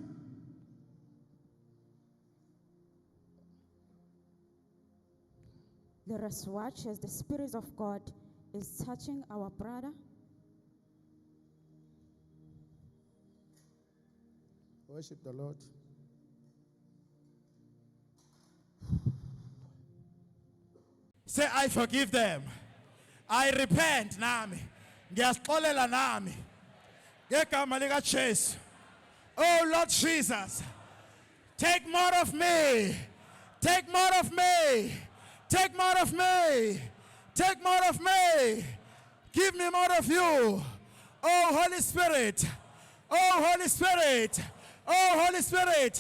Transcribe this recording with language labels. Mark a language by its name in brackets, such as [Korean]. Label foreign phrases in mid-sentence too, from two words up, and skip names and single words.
[English] Let us watch as the Spirit of God is touching our brother. Worship the Lord. Say, I forgive them. I repent [Swati] nami. Ngiyasixolela nami. Ngegama lika Jesu. [English] Oh Lord Jesus. Take more of me. Take more of me. Take more of me. Take more of me. Give me more of you. Oh Holy Spirit. Oh Holy Spirit. Oh Holy Spirit.